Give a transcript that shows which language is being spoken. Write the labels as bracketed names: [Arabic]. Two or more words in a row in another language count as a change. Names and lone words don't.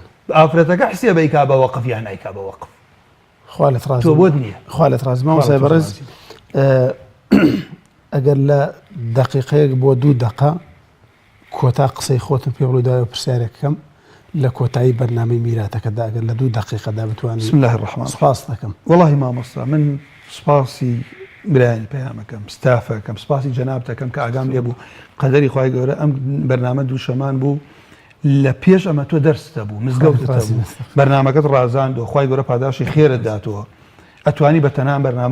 [Central Kurdish] ئافرەتەکە حسێ بە ئیکا بە وەقف یان نایکا بە وەقف خوا لەت ڕازی تۆ بۆت نییە خوا لەت ڕازی مامۆستای بەڕێز ئەگەر لە دەقیقەیەک بۆ 2 دقە کۆتا قسەی خۆتم پێ بڵێ دوای پرسیارێکەکەم لە کۆتایی بەرنامەی میراتەکەدا ئەگەر لە 2 دقیقەدا بتوانین [Arabic] بسم الله الرحمن [Central Kurdish] سپاس دەکەم والله مامۆستا من سپاسی برایانی پەیامەکەم ستافەکەم سپاسی جەنابتەکەم کە ئاگام لێ بوو قەدەری خوای گەورە ئەم بەرنامە دووشەمان بوو لە پێش ئەمە تۆ دەرستە بوو مزگەوتتە بوو بەرنامەکەت ڕازاندەوە خوای گەورە پاداشی خێرت داتەوە ئەتوانی بە تەنان بەرنامە